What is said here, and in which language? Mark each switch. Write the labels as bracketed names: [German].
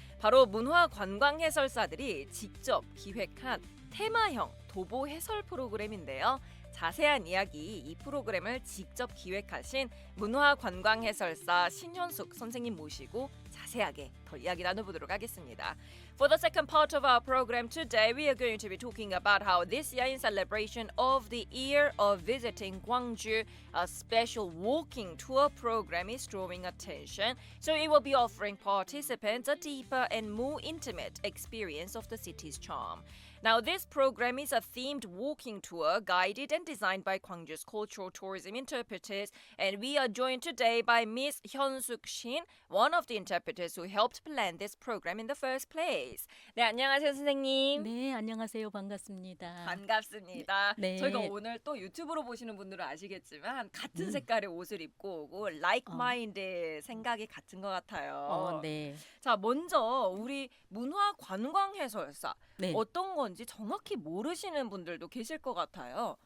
[Korean] 바로 문화관광해설사들이 직접 기획한 테마형 도보 해설 프로그램인데요. 자세한 이야기 이 프로그램을 직접 기획하신 문화관광해설사 신현숙 선생님 모시고 자세하게 더 이야기 나눠보도록 하겠습니다. [English] For the second part of our program today, we are going to be talking about how this year in celebration of the year of visiting Gwangju, a special walking tour program is drawing attention. So it will be offering participants a deeper and more intimate experience of the city's charm. Now, this program is a themed walking tour guided and designed by Gwangju's cultural tourism interpreters, and we are joined today by Ms. Hyun-suk Shin, one of the interpreters who helped plan this program in the first place. [Korean] 네, 안녕하세요, 선생님. 네, 안녕하세요. 반갑습니다. 반갑습니다. 네. 저희가 오늘 또 유튜브로 보시는 분들은 아시겠지만 같은 색깔의 옷을 입고 오고 [English] like minded [Korean] 생각이 같은 것 같아요. 네. 자, 먼저 우리 문화관광해설사 네. 어떤 건지 정확히 모르시는 분들도 계실 것 같아요.